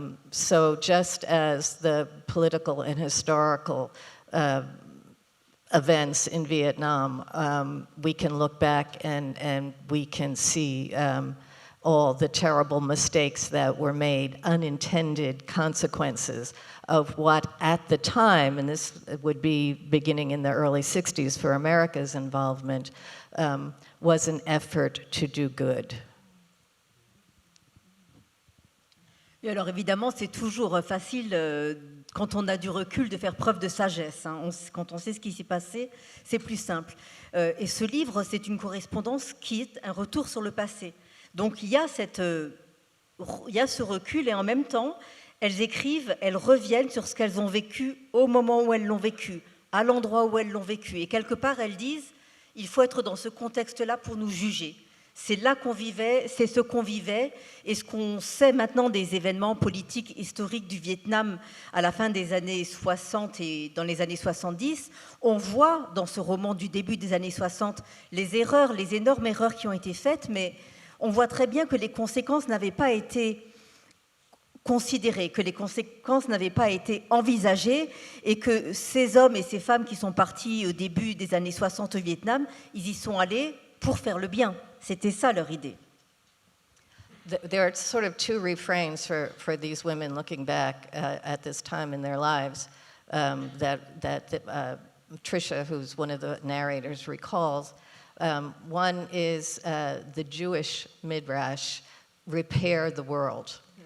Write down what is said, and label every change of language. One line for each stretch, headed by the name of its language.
English: So just as the political and historical events in Vietnam, we can look back and we can see all the terrible mistakes that were made, unintended consequences of what at the time, and this would be beginning in the early 60s for America's involvement, was an effort to do good.
French: Et alors évidemment, c'est toujours facile, quand on a du recul, de faire preuve de sagesse. Quand on sait ce qui s'est passé, c'est plus simple. Et ce livre, c'est une correspondance qui est un retour sur le passé. Donc il y a ce recul, et en même temps, elles écrivent, elles reviennent sur ce qu'elles ont vécu au moment où elles l'ont vécu, à l'endroit où elles l'ont vécu. Et quelque part, elles disent, il faut être dans ce contexte-là pour nous juger. C'est là qu'on vivait, c'est ce qu'on vivait, et ce qu'on sait maintenant des événements politiques historiques du Vietnam à la fin des années 60 et dans les années 70, on voit dans ce roman du début des années 60 les erreurs, les énormes erreurs qui ont été faites, mais on voit très bien que les conséquences n'avaient pas été considérées, que les conséquences n'avaient pas été envisagées, et que ces hommes et ces femmes qui sont partis au début des années 60 au Vietnam, ils y sont allés pour faire le bien. C'était ça leur idée.
English: there are sort of two refrains for these women looking back at this time in their lives that Tricia, who's one of the narrators, recalls. One is the Jewish midrash, repair the world.